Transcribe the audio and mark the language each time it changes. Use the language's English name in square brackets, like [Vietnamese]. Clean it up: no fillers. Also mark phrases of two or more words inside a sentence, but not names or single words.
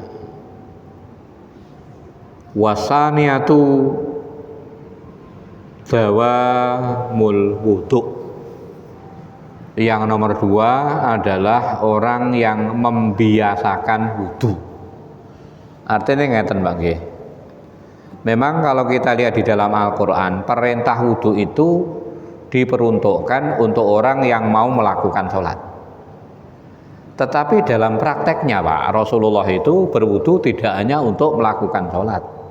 [Arabic] والثانية دوام الوضوء. [Indonesian] Yang nomor 2 adalah orang yang membiasakan wudu. Artinya ngeten Pak nggih. Memang kalau kita lihat di dalam Al-Qur'an, perintah wudu itu diperuntukkan untuk orang yang mau melakukan sholat. Tetapi dalam prakteknya Pak, Rasulullah itu berwudu tidak hanya untuk melakukan sholat.